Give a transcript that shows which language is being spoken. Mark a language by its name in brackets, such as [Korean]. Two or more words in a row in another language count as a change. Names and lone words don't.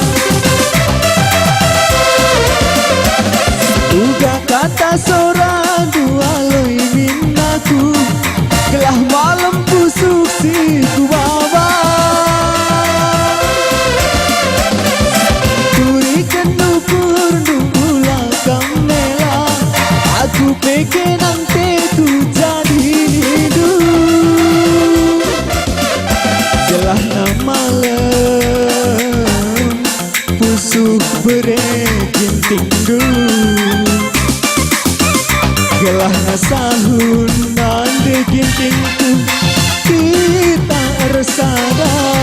[Batak Karo] Uga kata seorang dua loi minaku, gelah malam pusuk si ku baba. Turi kenukur dula kamela, [Indonesian] aku pikir nanti ku jadi rindu. [Batak Karo] Gelah na malam pusuk bereginting dulu, gelah na sahun nande gintingku kita ersada.